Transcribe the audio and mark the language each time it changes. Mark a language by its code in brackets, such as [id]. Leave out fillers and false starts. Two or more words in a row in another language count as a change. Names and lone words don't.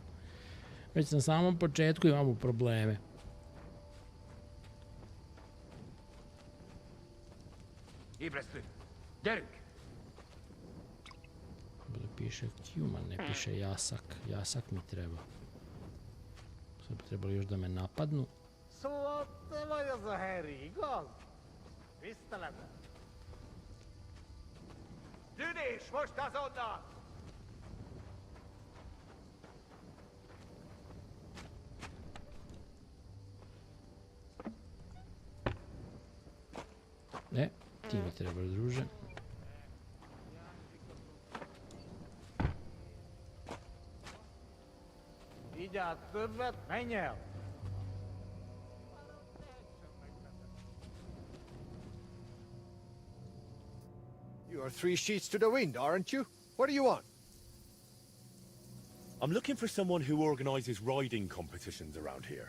[bs] Već na samom početku imamo probleme. Ovdje piše human, ne piše jasak. Jasak mi treba. Sad bi trebalo još da me napadnu. [hu] Tűnés, most azonnal! [bs] Ne, ti mi trebaš, druže. [hu] Vigyázz többet, menj el! [en] You are 3 sheets to the wind, aren't you? What do you want? I'm looking for someone who organises riding competitions around here.